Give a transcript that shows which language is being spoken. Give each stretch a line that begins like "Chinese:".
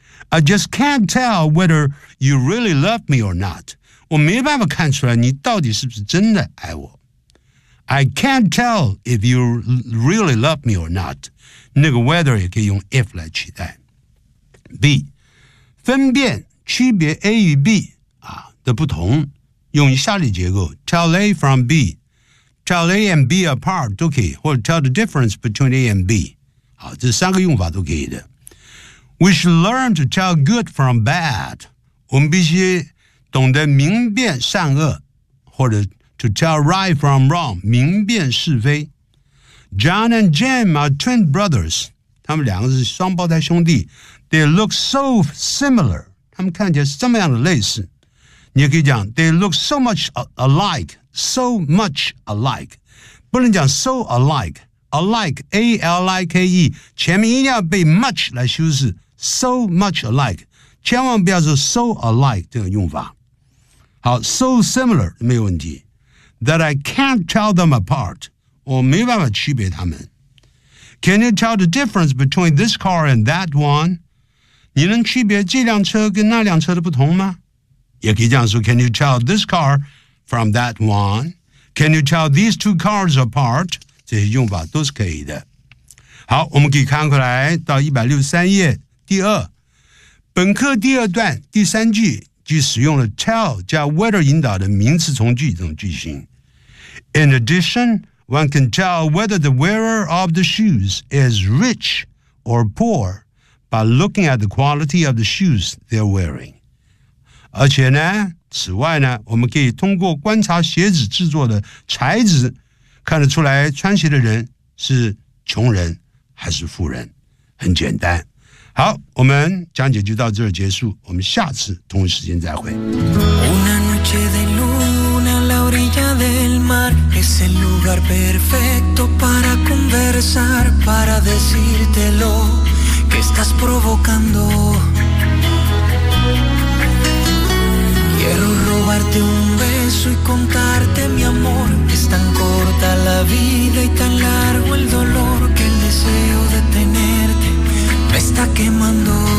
English: I just can't tell whether you really love me or not.
Chinese: 我没办法看出来你到底是不是真的爱我。
English: I can't tell if you really love me or not.
Chinese: 那个
English: whether
Chinese: 也可以用
English: if
Chinese: 来取代。B, 分辨区别 A 与 B 啊的不同，用以下列结构 ：
English: tell A from B, tell A and B apart
Chinese: 都可以，或者
English: tell the difference between A and B。
Chinese: 好，这三个用法都可以的。
English: We should learn to tell good from bad.
Chinese: 我们必须懂得明辨善恶，或者。
English: To tell right from wrong,
Chinese: 明辨是非。
English: John and Jim are twin brothers.
Chinese: 他们两个是双胞胎兄弟。
English: They look so similar.
Chinese: 他们看起来是这么样的类似。你也可以讲
English: ,they look so much alike, so much alike.
Chinese: 不能讲
English: so alike, alike, A-L-I-K-E,
Chinese: 前面一定要被 much 来修饰 ,
English: so much alike.
Chinese: 千万不要说
English: so alike
Chinese: 这个用法。好 ,
English: so similar,
Chinese: 没有问题。
English: That I can't tell them apart.
Chinese: 我没办法区别他们。
English: Can you tell the difference between this car and that one?
Chinese: 你能区别这辆车跟那辆车的不同吗？也可以这样说
English: Can you tell this car from that one? Can you tell these two cars apart?
Chinese: 这些用法都是可以的。好，我们可以看过来到163页第二。本课第二段第三句。即使用了 tell 加 whether 引导的名词从句这种句型。
English: In addition, one can tell whether the wearer of the shoes is rich or poor by looking at the quality of the shoes they're wearing.
Chinese: 而且呢，此外呢，我们可以通过观察鞋子制作的材质，看得出来穿鞋的人是穷人还是富人，很简单。好，我们讲解就到这儿结束，我们下次同一时间再会。
Spanish: Una noche de luna a la orilla del mar es el lugar perfecto para conversar para decírtelo que estás provocando quiero robarte un beso y contarte mi amor es tan corta la vida y tan largo el dolor que el deseo de tenerteMe está quemando